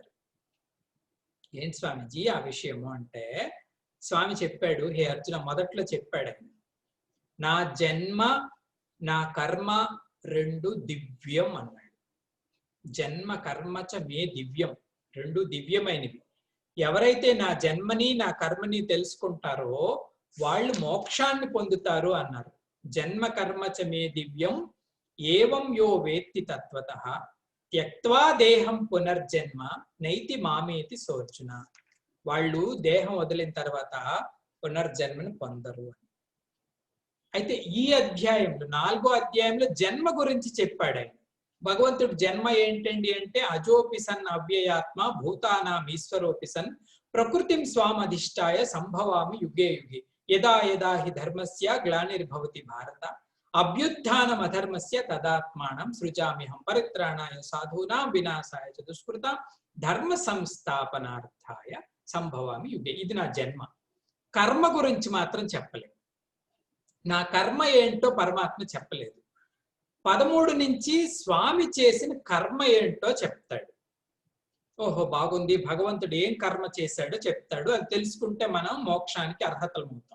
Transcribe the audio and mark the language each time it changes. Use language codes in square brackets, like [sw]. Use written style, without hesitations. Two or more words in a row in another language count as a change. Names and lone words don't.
[te] ఏంటి స్వామీజీ ఆ విషయము అంటే, స్వామి చెప్పాడు, హే అర్జున, మొదట్లో చెప్పాడు ఆయన, నా జన్మ నా కర్మ రెండు దివ్యం అన్నాడు. [sa] जन्म कर्म च मे दिव्यं, [te] రెండు దివ్యమైనవి. ఎవరైతే నా జన్మని నా కర్మని తెలుసుకుంటారో వాళ్ళు మోక్షాన్ని పొందుతారు అన్నారు. [sa] जन्म कर्म च मे दिव्यम् एवं यो वेत्ति तत्त्वतः त्यक्त्वा देहं पुनर्जन्म नैति मामेति सोऽर्जुन. [te] వాళ్ళు దేహం వదిలిన తర్వాత పునర్జన్మను పొందరు. అయితే ఈ అధ్యాయంలో 4వ అధ్యాయంలో జన్మ గురించి చెప్పాడు ఆయన. భగవంతుడు జన్మ ఏంటండి అంటే [sa] अजोऽपि सन् अव्ययात्मा भूतानाम् ईश्वरोऽपि सन् प्रकृतिं स्वामधिष्ठाय सम्भवामि युगे युगे यदा यदा हि धर्मस्य ग्लानिर्भवति भारत अभ्युत्थानम् अधर्मस्य तदात्मानं सृजाम्यहम् परित्राणाय साधूनां विनाशाय च दुष्कृताम् धर्म संस्थापनार्थाय सम्भवामि युगे. [te] ఇది నా జన్మ. కర్మ గురించి మాత్రం చెప్పలేదు. నా కర్మ ఏంటో పరమాత్మ చెప్పలేదు. 13 నుంచి స్వామి చేసిన కర్మ ఏంటో చెప్తాడు. ఓహో బాగుంది, భగవంతుడు ఏం కర్మ చేశాడో చెప్తాడు. అది తెలుసుకుంటే మనం మోక్షానికి అర్హతలమవుతాం.